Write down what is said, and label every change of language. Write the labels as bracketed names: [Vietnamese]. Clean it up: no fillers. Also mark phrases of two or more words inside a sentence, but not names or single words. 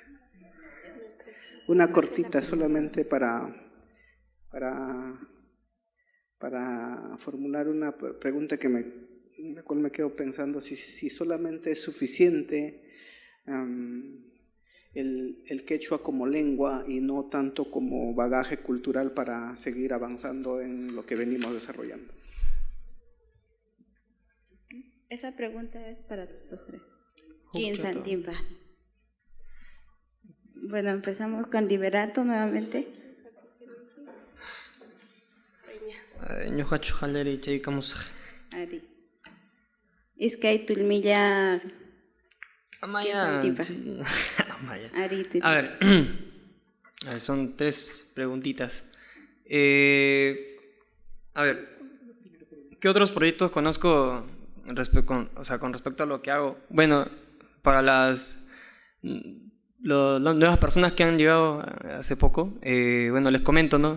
[Spanish] Una cortita solamente para formular una pregunta en la cual me quedo pensando si solamente es suficiente el quechua como lengua y no tanto como bagaje cultural para seguir avanzando en lo que venimos desarrollando. Esa pregunta es para los tres. ¿Quién Santimpa? Bueno, empezamos con Liberato nuevamente. [Quechua] Ñuqachu haleri chaykamusaq. Ari. Iskay tulmilla. Amaya. Ari, [Spanish] a ver, son 3 preguntitas. A ver, ¿qué otros proyectos conozco con respecto a lo que hago? Bueno, para las nuevas personas que han llegado hace poco, bueno, les comento, ¿no?